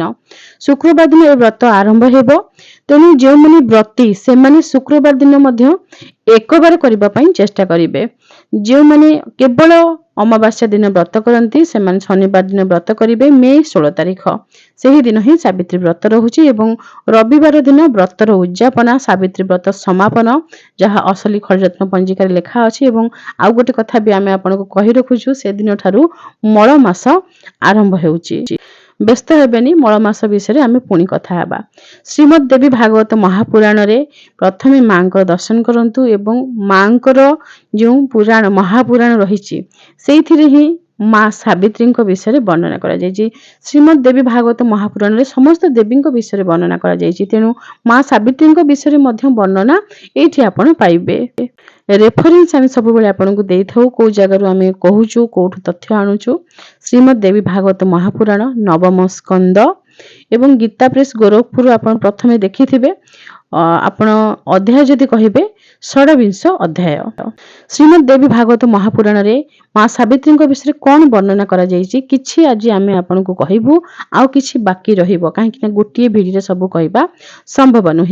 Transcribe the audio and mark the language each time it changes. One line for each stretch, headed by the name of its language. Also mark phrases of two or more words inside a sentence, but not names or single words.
Odia: ଶୁକ୍ରବାର ଦିନ ଏ ବ୍ରତ ଆରମ୍ଭ ହେବ। ତେଣୁ ଜୋ ମାନେ ବ୍ରତୀ ସେ ମାନେ ଶୁକ୍ରବାର ଦିନ ମଧ୍ୟ ଏକ ବାର କରିବା ପାଇଁ ଚେଷ୍ଟା କରିବେ। ଜୋ ମାନେ କେବଳ ଅମାବାସ୍ୟା ଦିନ ବ୍ରତ କରନ୍ତି ସେ ମାନେ ଶନିବାର ଦିନ ବ୍ରତ କରିବେ ମେ 16 ତାରିଖ। ସେହି ଦିନ ହିଁ ସାବିତ୍ରୀ ବ୍ରତ ରହୁଛି ଏବଂ ରବିବାର ଦିନ ବ୍ରତର ଉଦ୍ୟାପନା ସାବିତ୍ରୀ ବ୍ରତ ସମାପନ ଯାହା ଅସଲି ଖଡ଼ରତ୍ନ ପଞ୍ଜିକା ଲେଖା ଅଛି। ଏବଂ ଆଉ ଗୋଟେ କଥା ଭି ଆମେ ଆପଣଙ୍କୁ କହି ରଖୁଛୁ ସେ ଦିନ ଠାରୁ ମଳ ମାସ ଆରମ୍ଭ ହେଉଛି। ବ୍ୟସ୍ତ ହେବେନି, ମଳ ମାସ ବିଷୟ ଆମେ ପୁଣି କଥା ହେବା। ଶ୍ରୀମଦ୍ ଦେବୀ ଭାଗବତ ମହାପୁରାଣ ରେ ପ୍ରଥମେ ମାଙ୍କର ଦର୍ଶନ କରନ୍ତୁ ଏବଂ ମାଙ୍କର ଜୋ ପୁରାଣ ମହାପୁରାଣ ରହିଛି ସେଇଥିରେ ହିଁ ମା ସାବିତ୍ରୀ ବିଷୟ ବର୍ଣ୍ଣନା କରା ଯାଇଛି। ଶ୍ରୀମଦ୍ ଦେବୀ ଭାଗବତ ମହାପୁରାଣ ରେ ସମସ୍ତ ଦେବୀ ବିଷୟ ବର୍ଣ୍ଣନା କରା ଯାଇଛି। ତେଣୁ ମା ସାବିତ୍ରୀ ବିଷୟ ମଧ୍ୟ ବର୍ଣ୍ଣନା ଏଠି ଆପଣ ପାଇବେ। ରେଫରେନ୍ସ ଆମେ ସବୁ ବେଳେ ଆପଣଙ୍କୁ ଦେଇଥାଉ କୋ ଜାଗା ଆମେ କହୁଛୁ କୋଉଠୁ ତଥ୍ୟ ଆଣୁଛୁ। ଶ୍ରୀମଦ୍ ଦେବୀ ଭାଗବତ ମହାପୁରାଣ ନବମ ସ୍କନ୍ଦ ଏବଂ ଗୀତା ପ୍ରେସ ଗୋରଖପୁର ଆପଣ ପ୍ରଥମେ ଦେଖିଥିବେ। ଆପଣ ଅଧ୍ୟାୟ ଯଦି କହିବେ 26 ଅଧ୍ୟାୟ। ଶ୍ରୀମଦ୍ ଦେବୀ ଭାଗବତ ମହାପୁରାଣ ରେ ମା ସାବିତ୍ରୀ ବିଷୟ କେଉଁ ବର୍ଣ୍ଣନା କରା ଯାଇଛି କିଛି ଆଜି ଆମେ ଆପଣଙ୍କୁ କହିବୁ। ଆଉ କିଛି ବାକି ରହିବ କାହିଁକି ନା ଗୋଟିଏ ଭିଡିଓ ରେ ସବୁ କହିବା ସମ୍ଭବ ନୁହେଁ।